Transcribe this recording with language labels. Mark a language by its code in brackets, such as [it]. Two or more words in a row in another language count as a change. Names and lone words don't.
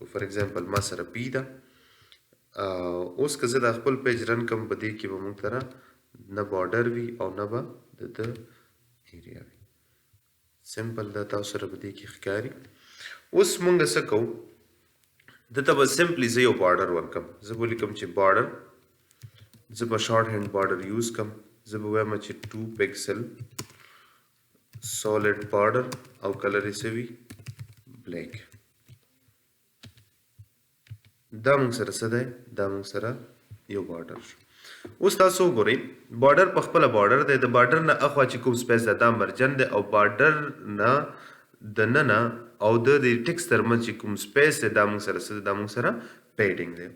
[en] for example [ps] ما سره پی ده اوس که زه دا خپل [en] page run [ps] کوم په دې کې به موږ سره نه بارډر وي او نه به د ده ایریا وي. سمپل ده تاسو سره په دې کې ښکاري. اوس موږ څه کوو دته به سمپلی زه یو بارډر ورکم. زه به لیکم چې بارډر زه به [en] short hand [ps] بارډر یوز کوم. زه به وایم چې 2 [en] pixel solid border [ps] او کلر یې څه وي بلیک. دا موږ سره څه دی دا موږ سره یو بارډر شو. اوس تاسو وګورئ بارډر په خپله بارډر دی د بارډر نه اخوا چې کوم سپیس دی دا مرجن دی او بارډر نه دننه او د ټیکسټ ترمنځ چې کوم سپیس دی دا موږ سره څه دی دا موږ سره پیډینګ دی.